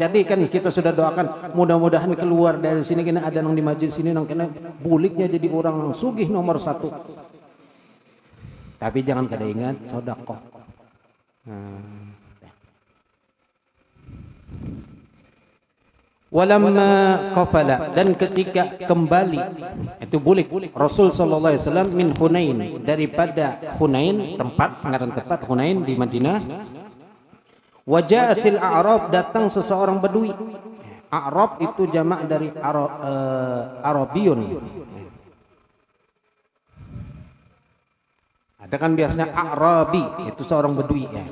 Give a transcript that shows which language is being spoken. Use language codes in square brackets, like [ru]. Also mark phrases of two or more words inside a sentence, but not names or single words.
[bjn] Jadi kan kita sudah doakan mudah-mudahan keluar dari sini kena ada nang di majelis sini nang kena buliknya jadi orang nang sugih nomor 1. Tapi jangan kada ingat sedekah. [ar] ولما قفل, [bjn] dan ketika kembali itu bulik Rasul [ar] صلى الله عليه وسلم [bjn] min Hunain, daripada Hunain, tempat ngaran tempat Hunain di Madinah. [ar] وجاءت الأعراب, [id] datang seseorang badui. A'rab itu jamak dari Arabiyun. Ada kan biasanya Arabi, itu seorang badui ya.